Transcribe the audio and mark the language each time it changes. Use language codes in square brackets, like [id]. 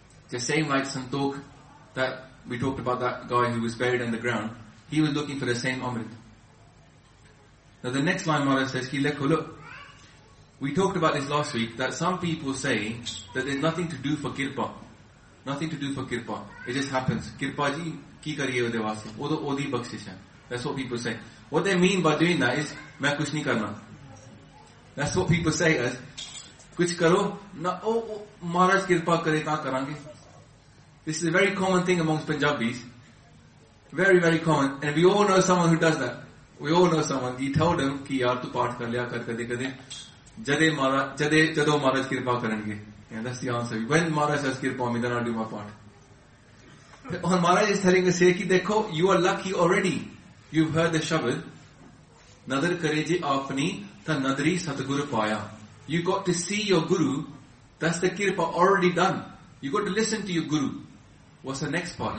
[en] The same like Santokh, that we talked about that guy who was buried in the ground. He was looking for the same Amrit. Now the next line Maharaj says, [pa] ki lekho, [en] look, we talked about this last week, that some people say that there's nothing to do for kirpa. Nothing to do for kirpa. It just happens. [pa] ਕਿਰਪਾ ਜੀ, ਕੀ ਕਰੀਏ ਓਦੇ ਵਾਸਤੇ. ਓਦੋ ਓਦੀ ਬਖਸ਼ਿਸ਼ ਹੈ. [en] That's what people say. What they mean by doing that is, [pa] ਮੈਂ ਕੁਝ ਨਹੀਂ ਕਰਨਾ. [en] That's what people say as, [pa] ਕੁਝ ਕਰੋ, ਨਾ, ਮਹਾਰਾਜ ਕਿਰਪਾ ਕਰੇ ਤਾ ਕਰਾਂਗੇ. [en] This is a very common thing amongst Punjabis. Very, very common. And we all know someone who does that. We all know someone. He told them, [pa] ਕਿ ਯਾਰ ਤੂ ਪਾਠ ਕਰ ਲਿਆ ਕਰ ਕਦੇ ਕਦੇ. ਜਦੋ ਮਹਾਰਾਜ ਕਿਰਪਾ ਕਰਾਂਗੇ. [en] And that's the answer. When Maharaj has kirpa on me, then I'll do my part. And Maharaj is telling us here, [pa] ki dekho, [en] you are lucky already. You've heard the Shabad. [pa] Nadar kare je apni ta nadri satguru paya. [en] You got to see your guru. That's the kirpa already done. You got to listen to your guru. What's the next part?